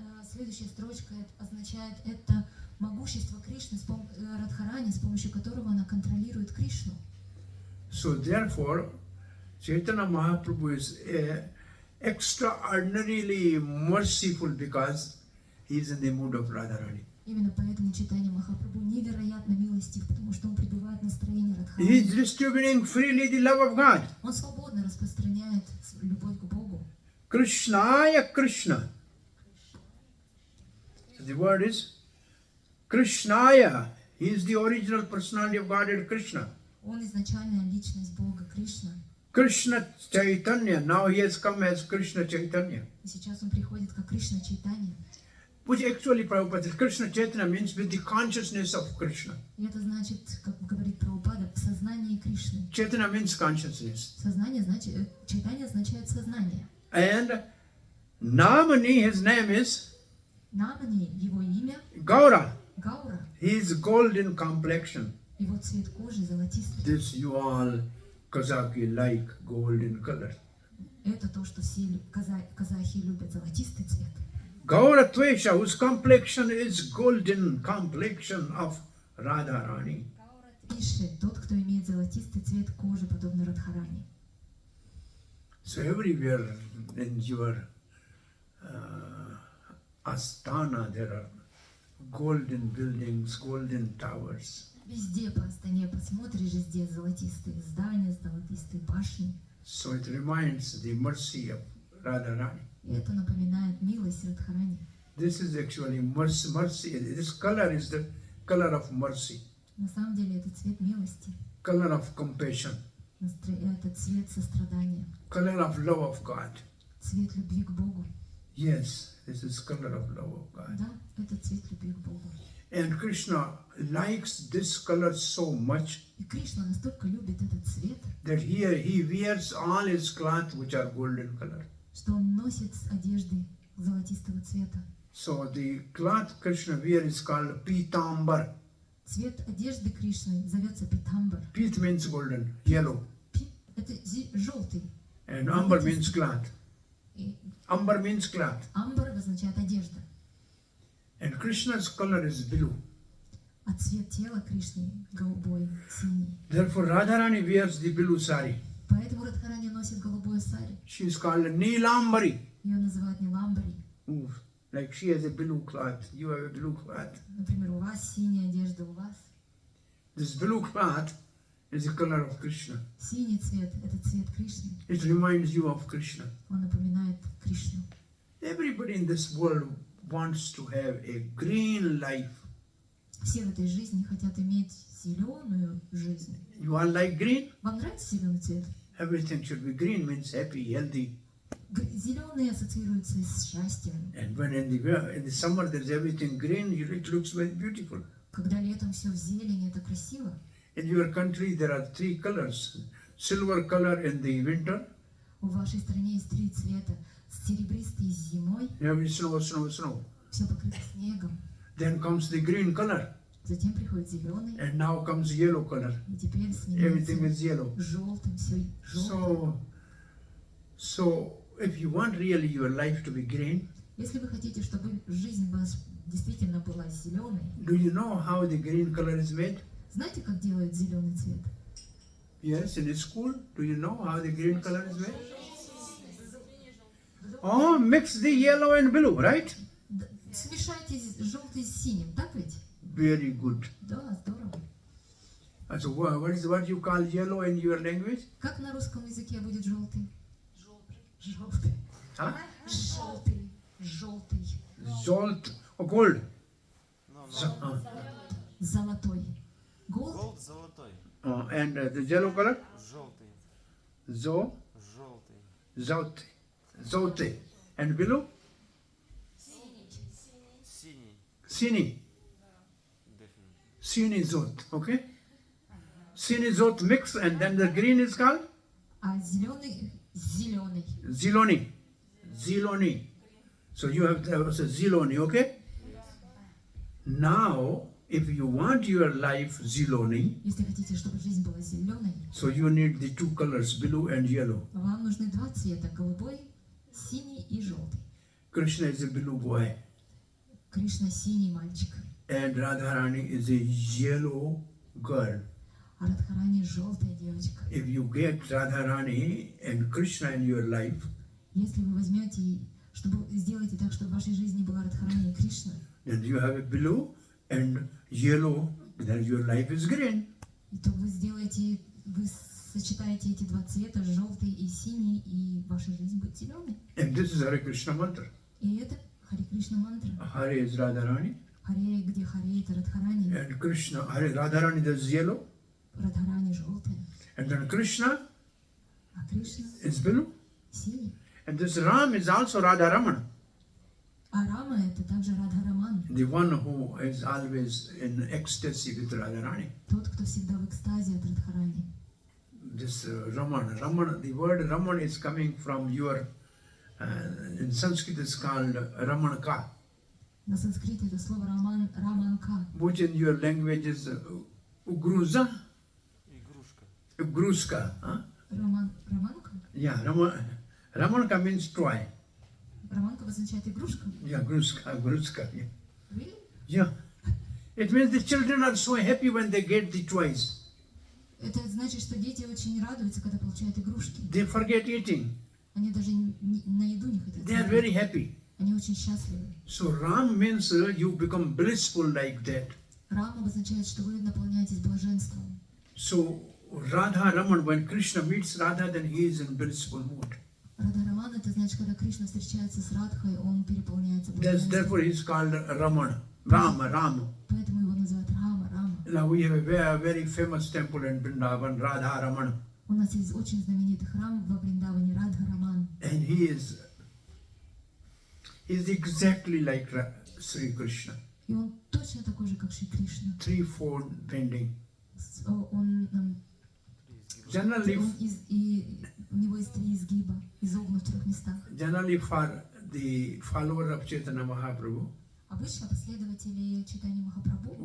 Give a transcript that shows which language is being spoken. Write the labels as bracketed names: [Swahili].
[Russian] Следующая строчка означает это могущество Кришны, Радхарани, с помощью которого она контролирует Кришну. [English] So therefore, Chaitanya Mahaprabhu is extraordinarily merciful because he is in the mood of Radharani. [Russian] Именно поэтому Чайтанья Махапрабху невероятно милостив, потому что он пребывает в настроении Радхарани. [English] He is distributing freely the love of God. [Russian] Он свободно распространяет любовь к Богу. [English] Krishnaya Krishna. So the word is Krishnaya. He is the original personality of Godhead Krishna. [Russian] Он изначальная личность Бога, Кришна. [English] Krishna Chaitanya. Now he has come as Krishna Chaitanya. [Russian] И сейчас он приходит как Кришна Чайтанья. [English] Which actually, Prabhupada says, Krishna Chaitanya means with the consciousness of Krishna. [Russian] И это значит, как говорит Прабхупада, в сознании Кришны. [English] Chaitanya means consciousness. [Russian] Сознание значит, Чайтанья означает сознание. [English] And Namani, his name is [Russian] Намани, его имя, [English] Gaura. [Russian] Гаура. [English] He is golden complexion. [Russian] Его цвет кожи золотистый. [English] This you all Kazaki like golden color. [Russian] Это то, что все казахи любят, золотистый цвет. [English] Gaura Tvesha, whose complexion is golden complexion of Radharani. [Russian] Гаура Твиши, тот, кто имеет золотистый цвет кожи, подобно Радхарани. [English] So everywhere in your Astana there are golden buildings, golden towers. [Russian] Везде по Астане посмотришь, везде золотистые здания, золотистые башни. [English] So it reminds the mercy of Radharani. [Russian] И это напоминает милость Радхарани. [English] This is actually mercy. This color is the color of mercy, [Russian] На самом деле это цвет милости, [English] color of compassion, [Russian] это цвет сострадания, [English] color of love of God. [Russian] цвет любви к Богу. [English] Yes, this is color of love of God. [Russian] Да, это цвет любви к Богу. [English] And Krishna likes this color so much [Russian] И Кришна настолько любит этот цвет, [English] that here he wears all his cloth which are golden color. [Russian] что он носит одежды золотистого цвета. [English] So the cloth Krishna wears is called Pitambar. [Russian] Цвет одежды Кришны зовется питамбар. [English] Pit means golden, yellow. [Russian] Это желтый. [English] And ambar means cloth. [Russian] И [English] Ambar means cloth. [Russian] амбар означает одежда. [English] And Krishna's color is blue. [Russian] А цвет тела Кришны голубой, синий. [English] Therefore Radharani wears the blue sari. [Russian] Поэтому Радхарани носит голубое сари. [English] She is called Neelambari. [Russian] Ее называют Ниламбари. [English] Like she has a blue cloth, you have a blue cloth. [Russian] Например, у вас синяя одежда, у вас. [English] This blue cloth is the color of Krishna. [Russian] Синий цвет – это цвет Кришны. [English] It reminds you of Krishna. [Russian] Он напоминает Кришну. [English] Everybody in this world wants to have a green life. [Russian] Все в этой жизни хотят иметь зеленую жизнь. [English] You all like green? [Russian] Вам нравится зеленый цвет? [English] Everything should be green, means happy, healthy. [Russian] Зеленый ассоциируется с счастьем. [English] And when in the summer there's everything green, it looks very beautiful. [Russian] Когда летом все в зелени, это красиво. [English] In your country there are 3 colors. Silver color in the winter. [Russian] В вашей стране есть 3 цвета. Серебристый зимой, [English] Every snow, snow, snow. [Russian] все покрыто снегом. [English] Then comes the green color. [Russian] Затем приходит зеленый, [English] And now comes yellow color. [Russian] и теперь [English] Everything [Russian] сменяется [English] is yellow. [Russian] желтым, все желтым. [English] So if you want really your life to be green, [Russian] Если вы хотите, чтобы жизнь ваша действительно была зеленой, [English] do you know how the green color is made? [Russian] знаете, как делают зеленый цвет? [English] Yes, in school. Do you know how the green color is made? Oh, mix the yellow and blue, right? [Russian] Смешайте желтый с синим, так ведь? [English] Very good. [Russian] Да, здорово. [English] So what you call yellow in your language? [Russian] Как на русском языке будет желтый? Желтый. Huh? Желтый. Желтый. [English] Zolt or gold. [Russian] Золотой. Gold. Голд золотой. [English] And the yellow color? [Russian] Желтый. Желтый. Желтый. [English] Zote. And below? [Russian] Синий. Sini. [English] Definitely. Sini Zot. Okay? Sini Zot mix and then the green is called? [Russian] А зеленый, зеленый. Ziloni. Ziloni. [English] So you have also Ziloni, okay? Now, if you want your life Ziloni, [Russian] Если хотите, чтобы жизнь была зеленой, [English] so you need the two colors, blue and yellow. [Russian] вам нужны два цвета: голубой, синий и желтый. [English] Krishna is a blue boy [Russian] Кришна синий мальчик, [English] and Radharani is a yellow girl. [Russian] а Радхарани желтая девочка. [English] If you get Radharani and Krishna in your life, [Russian] Если вы возьмете, чтобы сделаете так, чтобы в вашей жизни была Радхарани и Кришна, [English] then you have a blue and yellow, then your life is green. [Russian] то вы сделаете, вы сочетаете эти два цвета, желтый и синий, и ваша жизнь будет зеленой. [English] And this is Hare Krishna mantra. [Russian] И это Харе Кришна мантра. [English] Hare is Radharani [Russian] Харе, где Харе, это Радхарани. [English] and Krishna. Hare Radharani is yellow [Russian] Радхарани желтая, [English] and then Krishna [Russian] а Кришна [English] is blue. [Russian] синий. [English] And this Ram is also Radharaman, [Russian] А Рама это также Радхараман, [English] the one who is always in ecstasy with Radharani. [Russian] тот, кто всегда в экстазе от Радхарани. [English] This Raman, the word Raman is coming from your, in Sanskrit it's called Ramanka, [Russian] На санскрите это слово Раманка, [English] which in your language is Ugruza, [Russian] Игрушка. [English] Ugruska. Huh? [Russian] Раманка? [English] Yeah, Ramanka means toy. [Russian] Раманка означает игрушка. [English] Yeah, Gruska. Yeah. Really? Yeah. It means the children are so happy when they get the toys. [Russian] Это значит, что дети очень радуются, когда получают игрушки. [English] They forget eating. [Russian] Они даже на еду не хотят [English] They are very happy. [Russian] Они очень счастливы. [English] So Ram means you become blissful like that. [Russian] Рам обозначает, что вы наполняетесь блаженством. [English] So Radha Raman, when Krishna meets Radha, then he is in blissful mood. [Russian] Радхараман это значит, когда Кришна встречается с Радхой, он переполняется [English] Therefore [Russian] блаженством. [English] he is called Raman. Rama. [Russian] Поэтому его называют Рама. [English] Now we have a very famous temple in Vrindavan, Radha Raman. [Russian] У нас есть очень знаменитый храм во Вриндаване Радхараман. [English] And he is exactly like Sri Krishna. [Russian] И он точно такой же, как Шри Кришна. [English] Threefold bending. [Russian] Он [English] Generally, [Russian] у него есть три изгиба, изогнут в трех местах. [English] generally for the follower of Chaitanya Mahaprabhu, [Russian] Обычно последователи читания Махапрабху